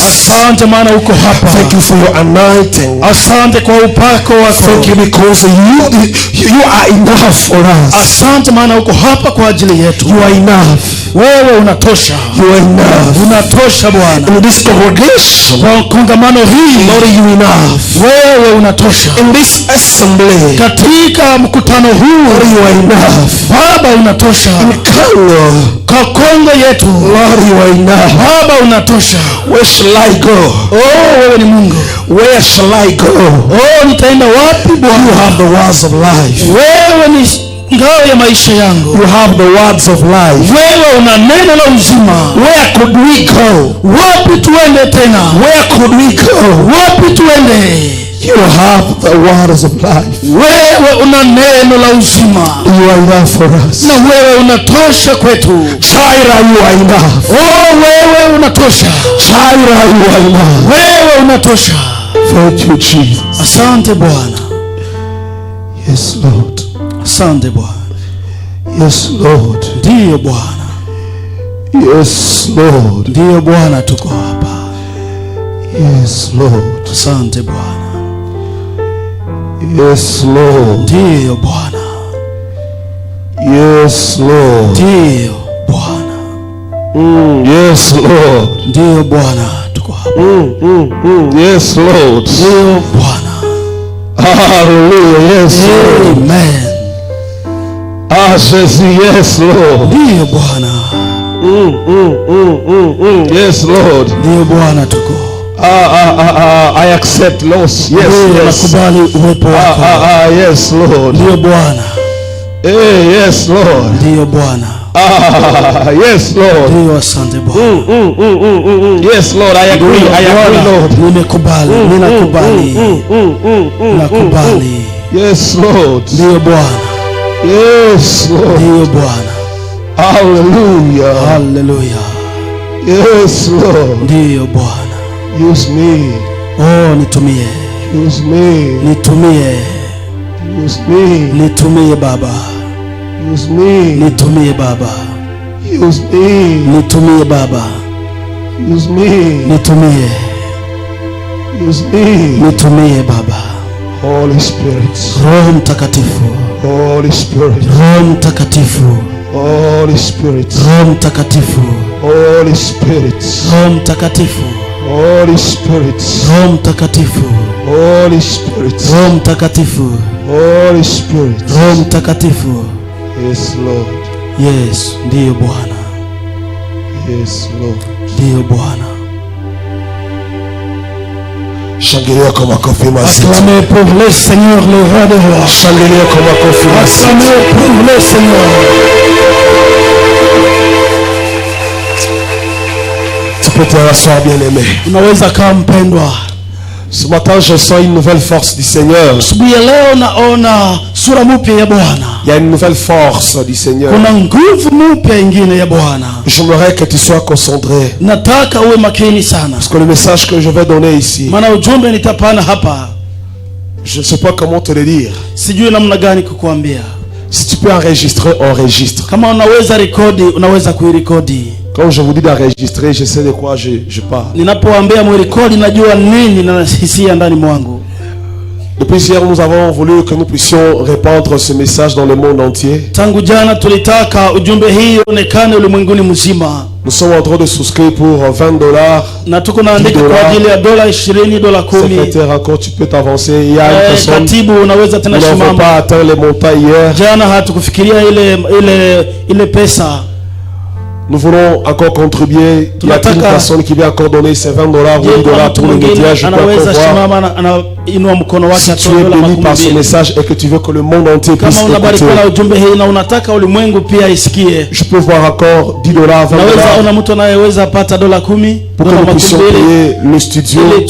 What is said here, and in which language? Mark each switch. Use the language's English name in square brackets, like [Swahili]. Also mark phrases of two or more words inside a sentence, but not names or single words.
[English] Thank you for your anointing. Thank you because you are enough for us. You are enough. [Swahili] Wewe unatosha. [English] You are enough. [Swahili] Unatosha Bwana. [English] In this congregation, [Swahili] Kwa kongamano hili, [English] Lord, you enough. [Swahili] wewe unatosha. [English] In this assembly, [Swahili] Katika mkutano huu, [English] Lord, you are enough. [Swahili] Baba unatosha. [English] In Congo, [Swahili] Kwa Kongo yetu, [English] Lord, you are enough. [Swahili] Baba unatosha. [English] Where shall I go? [Swahili] Oh, wewe ni Mungu. [English] Where shall I go? [Swahili] Oh, nitaenda wapi Bwana? [English] You have the words of life. [Swahili] Wewe ni ngao ya maisha yangu. [English] You have the words of life. [Swahili] Wewe una neno la uzima. [English] Where could we go? [Swahili] Wapi tuende tena? [English] Where could we go? [Swahili] Wapi tuende? [English] You have the words of life. [Swahili] Wewe una neno la uzima. [English] You are enough for us. [Swahili] Na wewe unatosha kwetu. [English] Jireh, you are enough. [Swahili] Oh, wewe unatosha. [English] Jireh, you are enough. [Swahili] Wewe unatosha. [English] Thank you, Jesus. [Swahili] Asante Bwana. [English] Yes, Lord. [Swahili] Asante Bwana. [English] Yes, Lord. [Swahili] Ndiyo Bwana. [English] Yes, Lord. [Swahili] Ndiyo Bwana, tuko hapa. [English] Yes, Lord. [Swahili] Asante Bwana. [English] Yes, Lord. [Swahili] Ndiyo Bwana. [English] Yes, Lord. [Swahili] Ndiyo Bwana. [English] Yes, Lord. [Swahili] Ndiyo Bwana, tuko hapa. [English] Yes, Lord. [Swahili] Ndiyo Bwana. [English] Hallelujah. Yes, Lord. Amen. Jesus, yes, Lord. [Swahili] Ndiyo Bwana. [English] Yes, Lord. [Swahili] Ndiyo Bwana, tuko. [English] I accept loss. Yes, yes. [Swahili] Nakubali uwepo wako. [English] Yes, Lord. [Swahili] Ndiyo Bwana. [English] Yes, Lord. [Swahili] Ndiyo Bwana. [English] Yes, Lord. [Swahili] Ndiyo, asante Bwana. [English] Yes, Lord. I agree. I agree, Lord. [Swahili] Nimekubali. Ninakubali. Nakubali. [English] Yes, Lord. [Swahili] Ndiyo Bwana. [English] Yes, Lord. [Swahili] Ndiyo Bwana. [English] Hallelujah. Hallelujah. Yes, Lord. [Swahili] Ndiyo Bwana. [English] Use me. [Swahili] Oh, nitumie. [English] Use me. [Swahili] Nitumie. [English] Use me. [Swahili] Nitumie Baba. [English] Use me. [Swahili] Nitumie Baba. [English] Use me. [Swahili] Nitumie Baba. [English] Use me. [Swahili] Nitumie. [English] Use me. [Swahili] Nitumie Baba. [English] Holy Spirit. [Swahili] Roho Mtakatifu. [English] Holy Spirit. [Swahili] Roho Mtakatifu. [English] Holy Spirit. [Swahili] Roho Mtakatifu. [English] Holy Spirit. [Swahili] Roho Mtakatifu. [English] Holy Spirit. [Swahili] Roho Mtakatifu. [English] Holy Spirit. [Swahili] Roho Mtakatifu. [English] Holy Spirit. [Swahili] Roho Mtakatifu. [English] Yes, Lord. Yes, [Swahili] ndiyo Bwana. [English] Yes, Lord. [Swahili] Ndiyo Bwana. Shangilia kwa makofi mazito. [French] Acclamez pour le Seigneur, le roi des rois. [Swahili] Shangilia kwa makofi mazito. [French] Acclamez pour le Seigneur. Tu peux te rasseoir, bien-aimé. [Swahili] Unaweza kama mpendwa. [French] Ce matin, je sens une nouvelle force du Seigneur. [Swahili] Asubuhi ya leo naona sura mpya ya Bwana. [French] Il y a une nouvelle force du Seigneur. [Swahili] Kuna nguvu mpya ingine ya Bwana. [French] J'aimerais que tu sois concentré. [Swahili] Nataka uwe makini sana. [French] Parce que le message que je vais donner ici, [Swahili] Maana ujumbe nitapana hapa. [French] je ne sais pas comment te le dire. [Swahili] Sijui namna gani kukuambia. [French] Si tu peux enregistrer, enregistre. [Swahili] Kama unaweza rekodi, unaweza kuirekodi. [French] Quand je vous dis d'enregistrer, je sais de quoi je parle. [Swahili] Ninapoambia murekodi, najua nini na hisia ndani mwangu. [French] Depuis hier, nous avons voulu que nous puissions répandre ce message dans le monde entier. [Swahili] Tangu jana tulitaka ujumbe hii uonekane ulimwenguni mzima. [French] Nous sommes en train de souscrire pour $20. [Swahili] Na tuko naandika kwa ajili ya $20, $10. [French] Secrétaire, encore tu peux t'avancer. Il y a une personne [Swahili] katibu unaweza tena [French] qui n'a [Swahili] simama. [French] pas atteint les montants hier. [Swahili] Jana hatukufikiria ile pesa. [French] Nous voulons encore contribuer. Il y a une personne qui veut encore donner ses $20 ou $10 pour les médias. Je peux encore voir. Si tu es béni par ce message et que tu veux que le monde entier puisse écouter, je peux voir encore $10, $20 pour que nous puissions payer le studio.